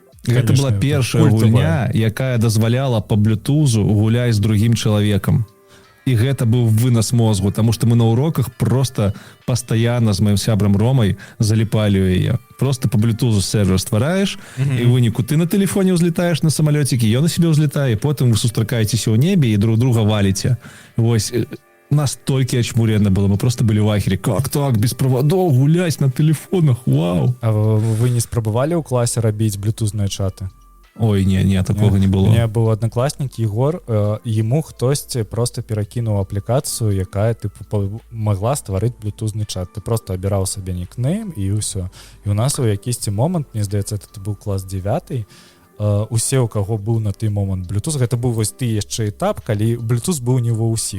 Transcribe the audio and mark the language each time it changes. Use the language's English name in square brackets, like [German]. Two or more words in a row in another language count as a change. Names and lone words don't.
[Belarusian] Гэта была першая гульня, якая дазваляла по блютузу гуляць з другім чалавекам. І гэта быў вынос мозгу, таму што мы на уроках просто пастаянна з маім сябрам Ромай заліпалі ў яе. Просто по блютузу сервер ствараеш, і ў выніку ты на тэлефоне ўзлетаеш на самалёцікі, ён на себе ўзлетае, потым вы сустракаецеся ў небе і [Russian] друг друга [Belarusian] валіце. Вось, настолькі ачмурена было, мы просто былі ў ахере. [Russian] Как так, [Belarusian] без правадоў гуляць на тэлефонах, вау! А вы не спрабавалі ў класе рабіць блютузныя чаты? [Russian] Ой, не, такого не было. У меня был одноклассник Егор, ему [Belarusian] хтосьці просто перакінуў аплікацыю, якая тыпу могла стварыць блютузны чат. Ты просто абіраў сабе нікнейм і ўсё. І у нас у якісьці момант, мне здаецца, это быў клас 9, усе, у каго быў на той момант блютуз, гэта быў вось ты яшчэ этап, калі блютуз быў не ва ўсіх.